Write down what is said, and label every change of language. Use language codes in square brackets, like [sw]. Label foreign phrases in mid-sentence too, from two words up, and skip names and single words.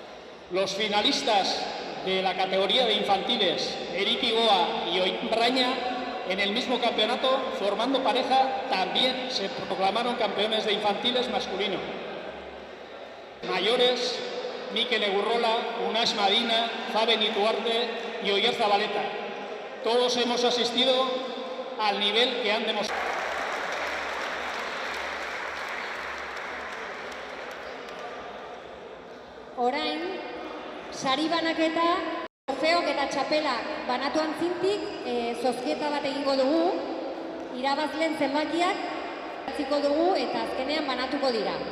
[es] Los finalistas de la categoría de infantiles, Erik Igoa y Oian Braña, en el mismo campeonato, formando pareja, también se proclamaron campeones de infantiles masculino. Mayores, Mikel Egurrola, Unax Madina, Faben Ituarte y Oier Zabaleta. Todos hemos asistido al nivel que han demostrado. [eu] Orain, sari banaketa, trofeok eta txapelak banatu antzintik, zozketa bat egingo dugu, irabazleen zenbakiak atziko dugu eta azkenean banatuko dira.